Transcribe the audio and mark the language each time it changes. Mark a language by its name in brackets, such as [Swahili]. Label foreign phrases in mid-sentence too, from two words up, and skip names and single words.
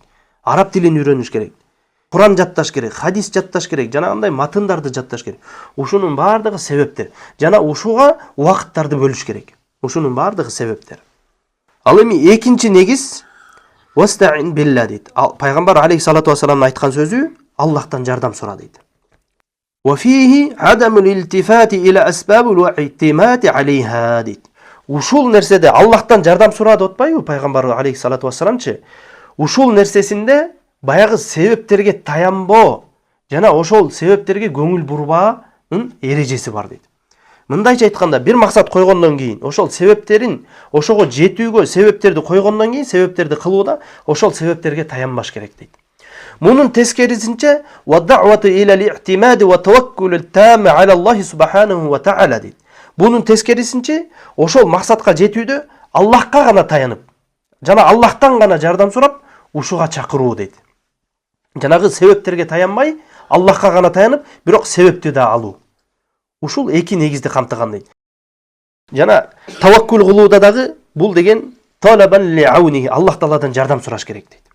[Kyrgyz] Араб тилин үйрөнүш керек. Куран жатташ керек, хадис жатташ керек, жана андай матындарды жатташ керек. Ушунун баардыгы себептер. Жана ушуга убакыттарды бөлүш керек. Ушунун баардыгы себептер. Ал эми экинчи негиз [Arabic] واستعن بالله [Kyrgyz] дейт. Пайгамбар [Arabic] عليه الصلاة والسلام [Kyrgyz] айткан сөзү Аллахтан жардам сура дейт. [Arabic] وفيه عدم الالتفات إلى أسباب والاعتماد عليها дейт. [Kyrgyz] Ушул нерседе Аллахтан жардам сура деп атпайбы пайгамбар [Arabic] عليه الصلاة والسلام? [Kyrgyz] Ушул нерсесинде баягы себептерге таянбоо жана ошол себептерге көңүл бурбаанын эрежеси бар дейт. Мындайча айтканда, бир максат койгондон кийин, ошол себептерин, ошого жетүүгө себептерди койгондон кийин, себептерди кылууда ошол себептерге таянбаш керек дейт. [Arabic] Мунун тескерисинче والدعوة إلى الاعتماد والتوكل التام على الله سبحانه وتعالى дейт. [Kyrgyz] Бунун тескерисинче ошол максатка жетүүдө Аллахка гана таянып, жана Аллахтан гана жардам сурап, ушуга чакыруу дейт. Жанагы себептерге таянбай, Аллахка гана таянып, бирок себепти да алуу. Ушул эки негизди камтыган дейт. Жана таваккул кылууда дагы бул деген [Arabic] طلبا لعون, [Kyrgyz] Аллах Тааладан жардам сураш керек дейт.